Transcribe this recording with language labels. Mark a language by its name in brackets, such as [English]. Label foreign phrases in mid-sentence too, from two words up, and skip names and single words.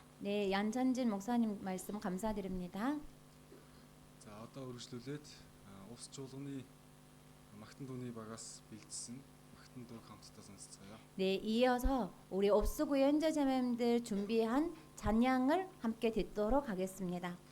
[Korean] 네, 얀찬진 목사님 말씀 감사드립니다. [Mongolian] За одоо үргэлжлүүлээд увс чуулганы магтан дууны багаас бэлдсэн магтан дууг хамтдаа сонсцгоё. [Korean] 네, 이어서 우리 옵스구의 현재 자매님들 준비한 찬양을 함께 듣도록 하겠습니다.